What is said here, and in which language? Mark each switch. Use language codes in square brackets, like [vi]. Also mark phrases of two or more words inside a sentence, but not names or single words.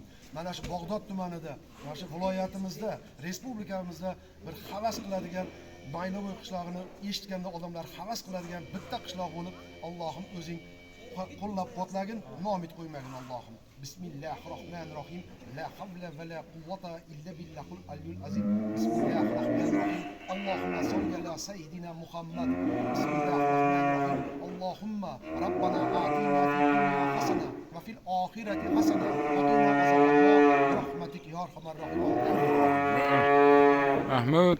[uz] Mana shu Bag'dod tumanida, mana shu viloyatimizda, respublikamizda bir havas qiladigan Maylovoy qishlog'ini eshitganda odamlar havas qiladigan bitta qishloq bo'lib, Allohim o'zing qo'llab-quvvatlagin, nomid qo'ymagin Allohim. [ar] بسم الله الرحمن الرحيم. لا حول ولا قوة إلا بالله العلي العظيم. بسم الله الرحمن الرحيم اللهم صل على سيدنا محمد. بسم الله الرحمن الرحيم. اللهم ربنا آتنا في الدنيا حسنة وفي الآخرة حسنة وقنا عذاب النار برحمتك يا أرحم الراحمين. Mahmud